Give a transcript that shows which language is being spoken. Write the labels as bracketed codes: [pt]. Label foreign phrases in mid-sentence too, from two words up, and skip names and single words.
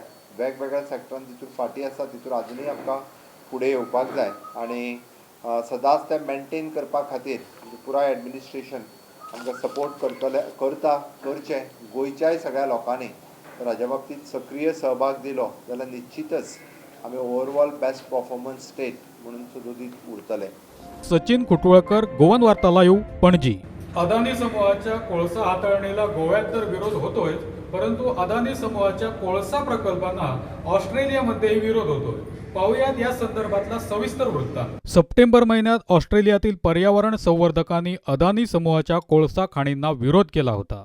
[kok] वेगवेगळ्या सॅक्टरांत जितूर फाटीं आसा तितूर आजुनूय आमकां फुडें येवपाक जाय आनी सदांच तें मेनटेन करपा खातीर पुराय एडमिनिस्ट्रेशन आमकां सपोर्ट करचें. गोंयच्याय सगळ्या लोकांनी तर हाज्या बाबतींत सक्रीय सहभाग दिलो जाल्यार निश्चितच आमी [en] overall best performance state [kok] म्हणून सुदोदीत उरतले. सचिन कुटवळकर, गोवन वार्ता लाईव्ह, पणजी. [mr] अदानी समूहाच्या कोळसा हाताळणीला गोव्यात तर विरोध होतोय, परंतु अदानी समूहाच्या कोळसा प्रकल्पांना ऑस्ट्रेलियामध्येही विरोध होतोय. पाहुयात या संदर्भातला सविस्तर वृत्तांत. सप्टेंबर महिन्यात ऑस्ट्रेलियातील पर्यावरण संवर्धकांनी अदानी समूहाच्या कोळसा खाणींना विरोध केला होता.